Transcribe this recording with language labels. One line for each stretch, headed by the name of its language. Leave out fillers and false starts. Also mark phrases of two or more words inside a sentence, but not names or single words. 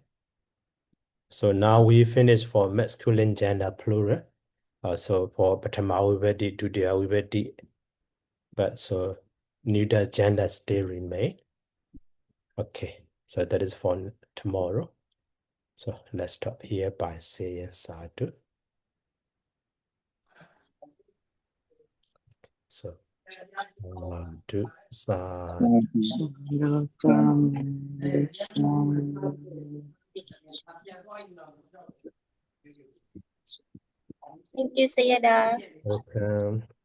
English: So now we finish for masculine gender plural.
Pali: So for Patama Vivedi, Dutiya Vivedi,
English: but so neuter gender still remain. Okay, so that is for tomorrow. So let's stop here by saying sadhu.
Pali: So sadhu, sadhu.
English: Thank you, Sayadaw. Welcome.